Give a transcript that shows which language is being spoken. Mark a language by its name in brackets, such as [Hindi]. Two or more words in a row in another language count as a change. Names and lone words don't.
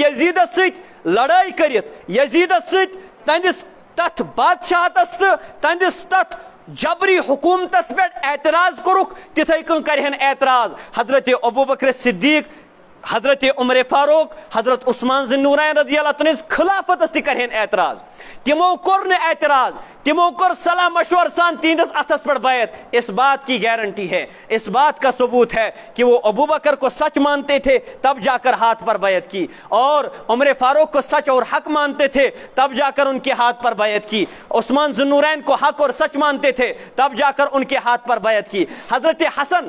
[Kashmiri] यजीदस सत लड़ाई करित यजीदस सत तंदिस तथ बादशाहतस तंदिस तथ जबरी हुकूमतस पे एतराज कोरुक तिथे कन करहन एतराज हजरत अबू बकर सिद्दीक हजरत उमर फारूक हजरत उस्मान ज़ुन्नूरैन [Arabic] رضي الله تعالى [Kashmiri] खिलाफतस ति करहन एतराज तिमो कोर न एतराज तिमो कोर सलाह मशवर सान तीनस अथस पर बैत [Hindi] इस बात की गारंटी है इस बात का सबूत है कि वो अबू बकर को सच मानते थे तब जाकर हाथ पर बैत की और उमर फारूक को सच और हक मानते थे तब जाकर उनके हाथ पर बैत की उस्मान ज़ुन्नूरैन को हक और सच मानते थे तब जाकर उनके हाथ पर बैत की हजरत हसन